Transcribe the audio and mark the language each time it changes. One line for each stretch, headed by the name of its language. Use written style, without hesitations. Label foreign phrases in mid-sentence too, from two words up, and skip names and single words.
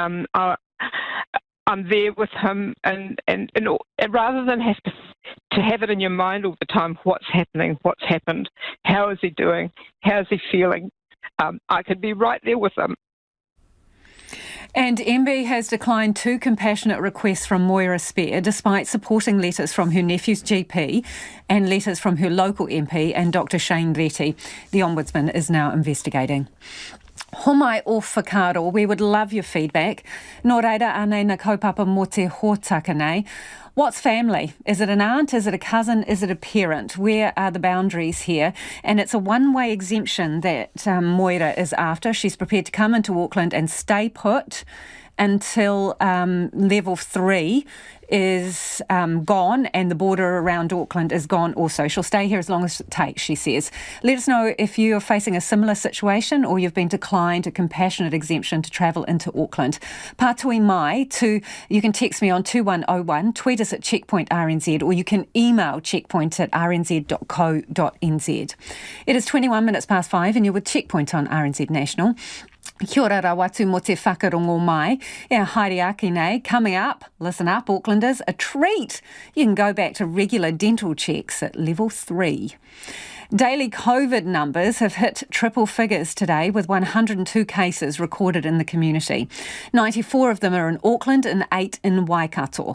English: I'm there with him, and rather than have to have it in your mind all the time, what's happening, what's happened, how is he doing, how's he feeling, I could be right there with him. And MB has declined 2 compassionate requests from Moira Spear, despite supporting letters from her nephew's GP and letters from her local MP and Dr Shane Reti. The Ombudsman is now investigating.
Māori: Homai o whakaaro,
English: we would love your feedback.
Māori: Nō reira anei na kaupapa mō te hōtaka nei.
English: What's family? Is it an aunt? Is it a cousin? Is it a parent? Where are the boundaries here? And it's a one-way exemption that Moira is after. She's prepared to come into Auckland and stay put until level 3 is gone and the border around Auckland is gone also. She'll stay here as long as it takes, she says. Let us know if you're facing a similar situation or you've been declined a compassionate exemption to travel into Auckland.
Māori: Pātui mai
English: you can text me on 2101, tweet us at Checkpoint RNZ, or you can email checkpoint@rnz.co.nz. It is 21 minutes past 5 and you're with Checkpoint on RNZ National.
Māori: Kia ora rawatu mo te whakarongo mai. Haere ake nei.
English: Coming up, listen up Aucklanders, a treat. You can go back to regular dental checks at level 3. Daily COVID numbers have hit triple figures today with 102 cases recorded in the community. 94 of them are in Auckland and 8 in Waikato.